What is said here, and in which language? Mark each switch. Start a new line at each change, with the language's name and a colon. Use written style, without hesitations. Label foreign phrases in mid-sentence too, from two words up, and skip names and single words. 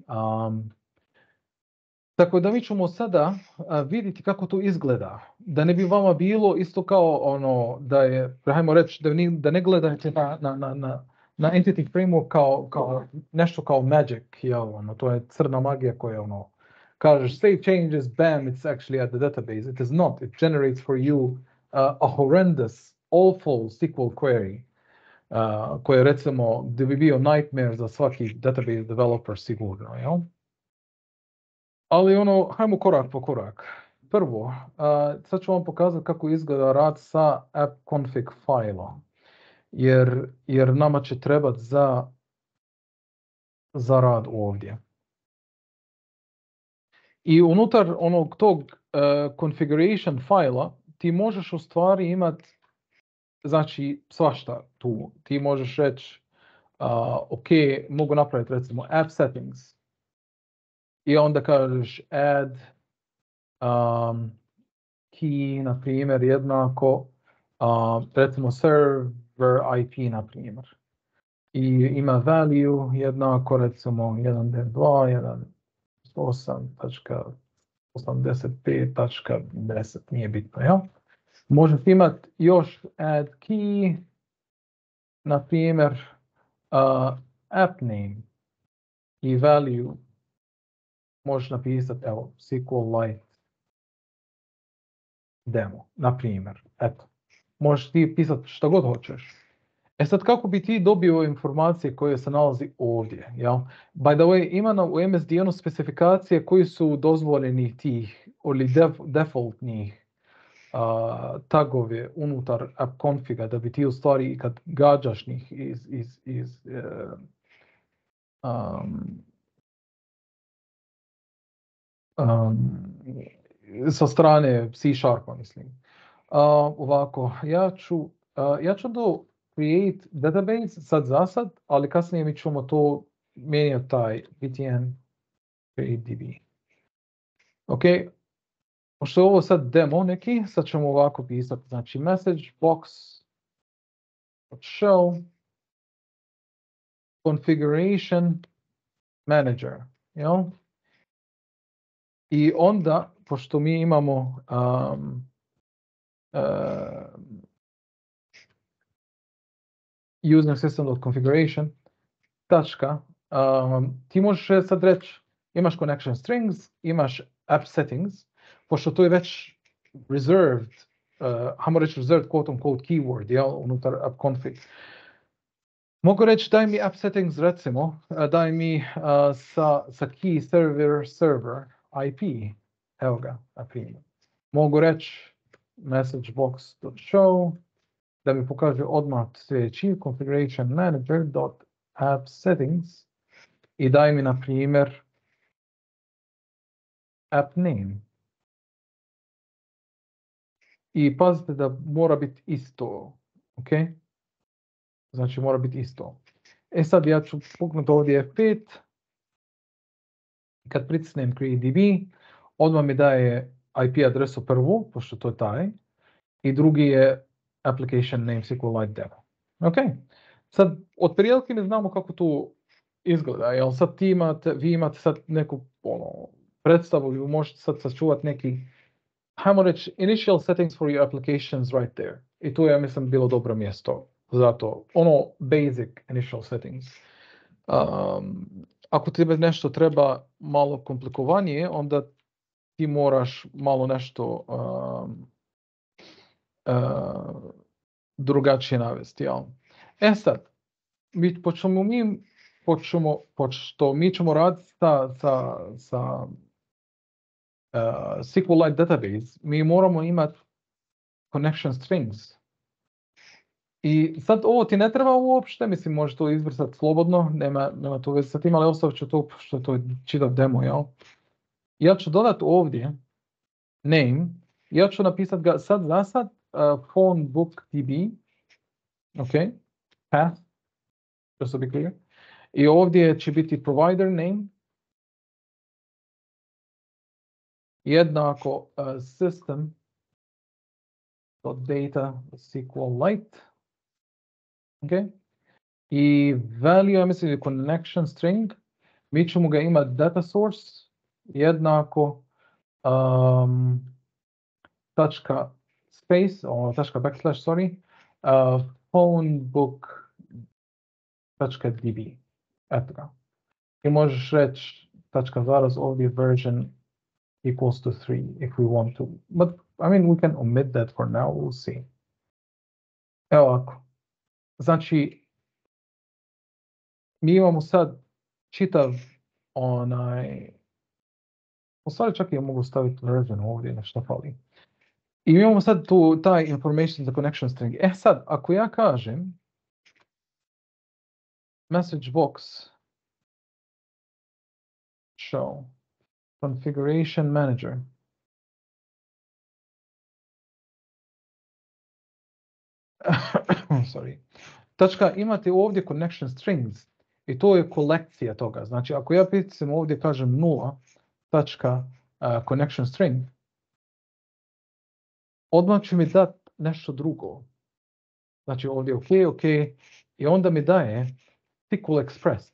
Bosnian: Tako da mi ćemo sada vidjeti kako to izgleda. Da ne bi vama bilo isto kao ono, da je, hajmo reći, da ne gledate na
English: entity framework
Bosnian: kao nešto kao magic, jel, ono, to je crna magija koja ono, kažeš
English: save changes,
Bosnian: bam,
English: it's actually at the database. It is not. It generates for you a horrendous, awful SQL query,
Bosnian: koje recimo, da bi bio nightmare za svaki
English: database developer
Bosnian: sigurno, jel? Ali ono, hajmo korak po korak. Prvo, sad ću vam pokazati kako izgleda rad sa
English: app config
Bosnian: file-om. Jer nama će trebati za rad ovdje. I unutar onog tog
English: configuration file-
Bosnian: a ti možeš u stvari imati, znači, svašta tu. Ti možeš reći, ok, mogu napraviti recimo
English: app settings.
Bosnian: I onda kažeš
English: add key,
Bosnian: na primjer, jednako, recimo
English: server IP,
Bosnian: na primjer. I ima value jednako, recimo 192.168.85.10, nije bitno, jel? Možete imati još
English: add key,
Bosnian: na primjer,
English: app name
Bosnian: i value možeš napisati, evo,
English: SQLite demo,
Bosnian: na primjer, eto. Možeš ti pisati što god hoćeš. E sad, kako bi ti dobio informacije koje se nalazi ovdje, jel?
English: By the way,
Bosnian: ima u MSDN-u specifikacije koji su dozvoljeni tih, ili defaultnih tagove unutar
English: app configa,
Bosnian: da bi ti u stvari, kad gađaš njih sa strane C Sharpa, mislim. Ovako, ja ću do
English: create database
Bosnian: sad za sad, ali kasnije mi ćemo to mijenjati taj VTN DB. Ok, pošto je ovo sad demo neki, sad ćemo ovako pisati, znači
English: message box show configuration manager,
Bosnian: jel? I onda, pošto mi imamo user system.configuration tačka, ti možeš sad reći, imaš
English: connection strings,
Bosnian: imaš
English: app settings,
Bosnian: pošto to je već reserved, hajmo reći
English: reserved quote-unquote keyword,
Bosnian: jel, unutar
English: app config.
Bosnian: Mogu reći, daj mi
English: app settings,
Bosnian: recimo, daj mi sa key
English: server IP,
Bosnian: evo ga, na primjer. Mogu reći
English: message box.show,
Bosnian: da mi pokaže odmah sljedeći
English: configuration manager.app settings
Bosnian: i daj mi, na primjer,
English: app name.
Bosnian: I pazite da mora biti isto, ok? Znači mora biti isto. E sad ja ću puknuti ovdje F5. Kad pritisnem CreateDB, odmah mi daje IP adresu prvu, pošto to je taj. I drugi je
English: application name SQLite demo.
Bosnian: Ok. Sad, od prilike ne znamo kako to izgleda. Jel sad vi imate sad neku predstavu, vi možete sad sačuvati neki, hajmo reći,
English: initial settings for your applications right there.
Bosnian: I tu je, ja mislim, bilo dobro mjesto. Zato,
English: basic initial settings.
Bosnian: Ako ti nešto treba malo komplikovanije, onda ti moraš malo nešto drugačije navesti. Jel? E sad, pošto mi ćemo raditi sa
English: SQLite database,
Bosnian: mi moramo imati
English: connection strings.
Bosnian: I sad ovo ti ne treba uopšte, mislim, možeš to izbrisati slobodno, nema to veze sa tim, ali ostavit ću to što to je čitav demo, jel? Ja ću dodati ovdje name, ja ću napisati ga sad za sad
English: phone book db,
Bosnian: ok, path,
English: just to be clear.
Bosnian: I ovdje će biti
English: provider name,
Bosnian: jednako system.data SQLite. Okay. I value, ja mislim, je
English: connection string.
Bosnian: Mi ćemo ga imati
English: data source
Bosnian: jednako tačka space, tačka backslash, sorry, phonebook.db. Eto ga. I možeš reći tačka zaraz ovdje
English: version equals to 3 if we want to. But, I mean, we can omit that for now, we'll see.
Bosnian: Evo ovako. Znači, mi imamo sad čitav u stvari čak i ja mogu staviti version ovdje, nešto fali. I mi imamo sad taj information za
English: connection string.
Bosnian: Sad, ako ja kažem
English: message box show configuration manager, sorry,
Bosnian: tačka, imate ovdje
English: connection strings
Bosnian: i to je kolekcija toga. Znači, ako ja pitam ovdje kažem 0 tačka
English: connection string,
Bosnian: odmah će mi dati nešto drugo. Znači ovdje ok, i onda mi daje SQL Express.